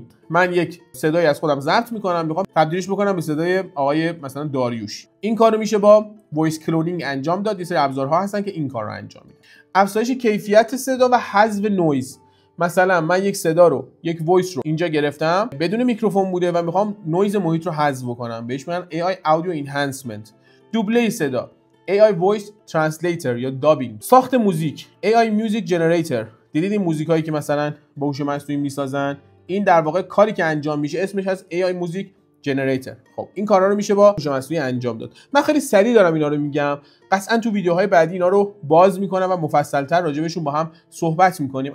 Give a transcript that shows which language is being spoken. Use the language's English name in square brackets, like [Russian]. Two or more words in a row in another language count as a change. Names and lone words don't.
[Persian] من یک صدایی از خودم ضبط میکنم، میخوام تبدیلش بکنم به صدای آقای مثلا داریوش. این کارو میشه با [English] voice cloning [Persian] انجام داد. یه سری ابزارها هستن که این کار رو انجام میدن. افزایش کیفیت صدا و حذف نویز. مثلا من یک صدا رو، یک وایس رو اینجا گرفتم، بدون میکروفون بوده و میخوام نویز محیط رو حذف بکنم، بهش میگن [English] AI audio enhancement. [Persian] دوبله صدا، [English] AI voice translator یا دابینگ. [Persian] ساخت موزیک، [English] AI music generator. [Persian] دیدید این موزیکایی که مثلا با هوش مصنوعی میسازن، این در واقع کاری که انجام میشه اسمش از [English] AI music generator. [Persian] خب این کارا رو میشه با هوش مصنوعی انجام داد. من خیلی سریع دارم اینا رو میگم، قطعا تو ویدیوهای بعدی اینا رو باز میکنم و مفصل‌تر راجبشون با هم صحبت میکنیم.